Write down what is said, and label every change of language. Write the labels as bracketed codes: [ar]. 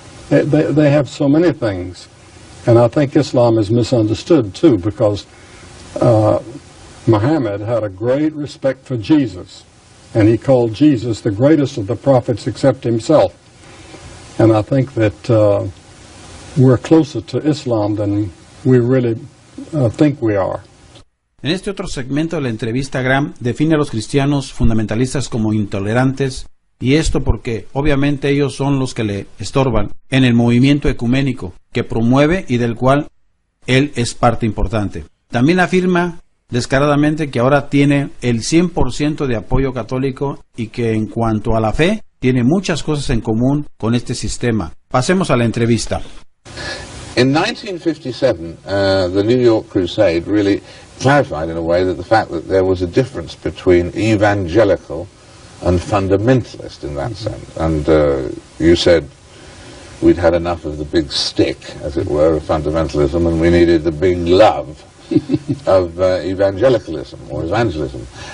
[en] They have so many things. And I think Islam is misunderstood, too, because Muhammad had a great respect for Jesus, and he called Jesus the greatest of the prophets except himself. And I think that we're closer to Islam than we really think we are. [es] En este otro segmento de la entrevista, Graham define a los cristianos fundamentalistas como intolerantes, y esto porque obviamente ellos son los que le estorban en el movimiento ecuménico que promueve y del cual él es parte importante. También afirma descaradamente que ahora tiene el 100% de apoyo católico y que en cuanto a la fe tiene muchas cosas en común con este sistema. Pasemos a la entrevista. [en] In 1957, the New York Crusade really clarified in a way that the fact that there was a difference between evangelical and fundamentalist in that sense. And you said we'd had enough of the big stick, as it were, of fundamentalism, and we needed the big love of evangelicalism or evangelism.